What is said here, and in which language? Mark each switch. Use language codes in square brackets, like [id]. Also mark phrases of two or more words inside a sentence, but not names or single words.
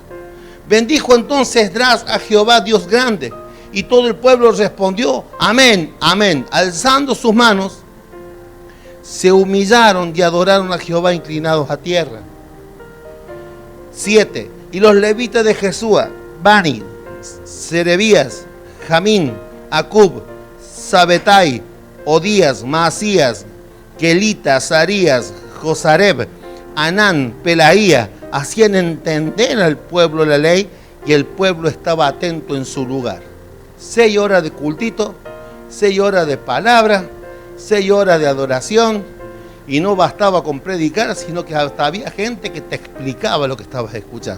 [es] Bendijo entonces Esdras a Jehová Dios grande, y todo el pueblo respondió: amén, amén. Alzando sus manos, se humillaron y adoraron a Jehová inclinados a tierra. 7. Y los levitas de Jesúa, Bani, Serebías, Jamín, Acub, Sabetai, Odías, Maasías, Kelita, Azarías, Josareb, Anán, Pelaía, hacían entender al pueblo la ley, y el pueblo estaba atento en su lugar. 6 horas de cultito, 6 horas de palabra, 6 horas de adoración, Y no bastaba con predicar, sino que hasta había gente que te explicaba lo que estabas escuchando.